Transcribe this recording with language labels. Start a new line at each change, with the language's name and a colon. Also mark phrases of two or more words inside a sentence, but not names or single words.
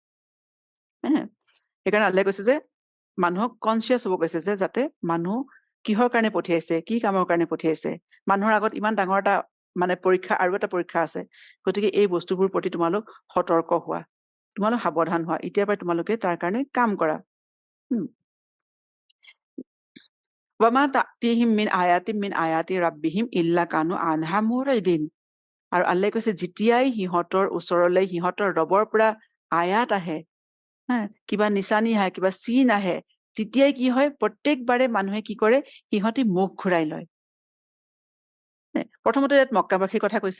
Assamese: সেইকাৰণে আল্লাহে কৈছে যে মানুহক কনচিয়াছ হ'ব কৈছে যে যাতে মানুহ কিহৰ কাৰণে পঠিয়াইছে, কি কামৰ কাৰণে পঠিয়াইছে। মানুহৰ আগত ইমান ডাঙৰ এটা পৰীক্ষা আৰু এটা পৰীক্ষা আছে। গতিকে এই বস্তুবোৰ প্ৰতি তোমালোক সতৰ্ক হোৱা। তোমালোক সাৱধান হোৱা। এতিয়াৰ পৰাই তোমালোকে তাৰ কাৰণে কাম কৰা।
Arabic: وما تأتيهم من آية من آيات ربهم إلا كانوا عنها معرضين.
Assamese: আৰু আল্লাহে কৈছে যেতিয়াই সিহঁতৰ ওচৰলৈ সিহঁতৰ ৰবৰ পৰা আয়াত আহে, কিবা নিচানি আহে, কিবা চিন আহে, তেতিয়াই কি হয় প্ৰত্যেকবাৰে মানুহে কি কৰে সিহঁতি মুখ ঘূৰাই লয়। প্ৰথমতে ইয়াত মক্কাবাসীৰ কথা কৈছে।